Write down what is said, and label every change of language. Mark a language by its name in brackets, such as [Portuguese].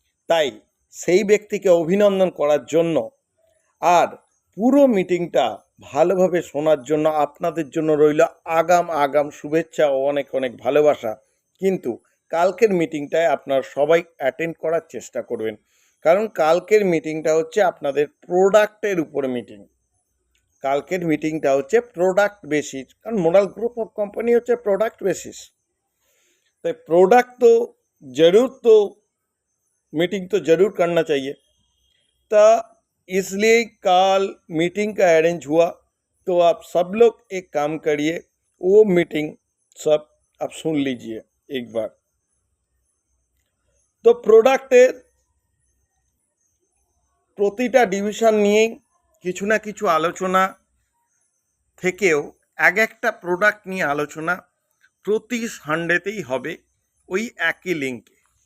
[Bangla] তাই সেই ব্যক্তিকে অভিনন্দন করার জন্য আর পুরো মিটিংটা ভালোভাবে শোনার জন্য আপনাদের জন্য রইল আগাম শুভেচ্ছা ও অনেক অনেক ভালোবাসা। কিন্তু কালকের মিটিংটায় আপনারা সবাই অ্যাটেন্ড করার চেষ্টা করবেন, কারণ কালকের মিটিংটা হচ্ছে আপনাদের প্রোডাক্টের উপরে মিটিং। কালকের মিটিংটা হচ্ছে প্রোডাক্ট বেসিস, কারণ মোরাল ग्रुप ऑफ कंपनी হচ্ছে প্রোডাক্ট বেসিস। [Hindi] तो प्रोडक्ट तो मीटिंग तो जरूर करना चाहिए। तो इसलिए कल मीटिंग का अरेंज हुआ। तो आप सब लोग एक काम करिए, वो मीटिंग सब आप सुन लीजिए एक बार। [Bangla] तो प्रोडक्टेर প্রতিটা ডিভিশন নিয়ে কিছু না কিছু আলোচনা থেকেও এক একটা প্রোডাক্ট নিয়ে আলোচনা প্রতি সানডেতেই হবে ওই একই লিঙ্কে।